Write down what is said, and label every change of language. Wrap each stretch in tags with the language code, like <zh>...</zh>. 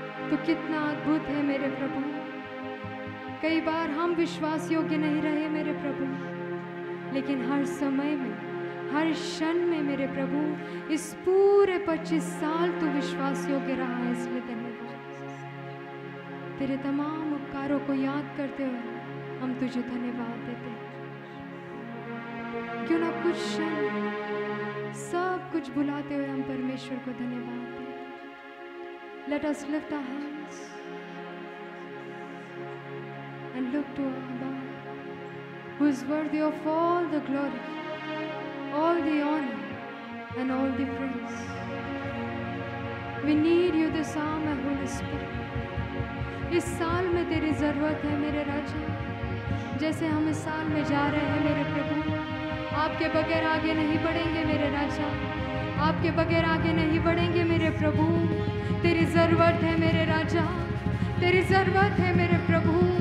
<hi>तो कितना अद्भुत है मेरे प्रभु। कई बार हम विश्वास योग्य नहीं रहे मेरे प्रभु, लेकिन हर समय में, हर क्षण में मेरे प्रभु, इस पूरे 25 साल तू विश्वास योग्य रहा है, इसलिए धन्यवाद। तेरे तमाम उपकारों को याद करते हुए हम तुझे धन्यवाद देते हैं। क्यों ना कुछ क्षण सब कुछ भुलाते हुए हम परमेश्वर को धन्यवाद दें।</hi> <en>Let us lift our hands and look to our Lord, who is worthy of all the glory, all the honor and all the praise. We need you this hour, my Holy Spirit।</en> <hi>इस साल में तेरी जरूरत है मेरे राजा। जैसे हम इस साल में जा रहे हैं मेरे प्रभु, आपके बगैर आगे नहीं बढ़ेंगे मेरे राजा, आपके बगैर आगे नहीं बढ़ेंगे मेरे प्रभु। तेरी ज़रूरत है मेरे राजा, तेरी ज़रूरत है मेरे प्रभु।</hi>